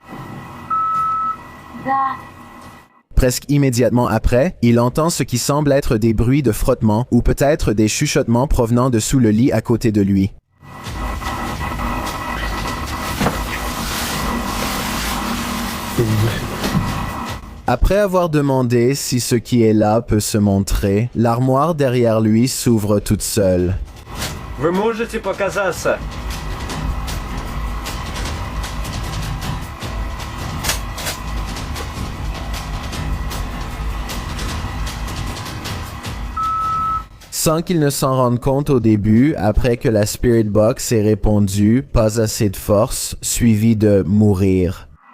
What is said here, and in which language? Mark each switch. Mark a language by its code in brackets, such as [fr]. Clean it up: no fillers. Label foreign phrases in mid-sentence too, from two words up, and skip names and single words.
[fr] Presque immédiatement après, il entend ce qui semble être des bruits de frottement ou peut-être des chuchotements provenant de sous le lit à côté de lui. Après avoir demandé si ce qui est là peut se montrer, l'armoire derrière lui s'ouvre toute seule. [ru] Вы можете показаться? [fr] Sans qu'il ne s'en rende compte au début, après que la Spirit Box ait répondu « pas assez de force », suivi de « mourir ».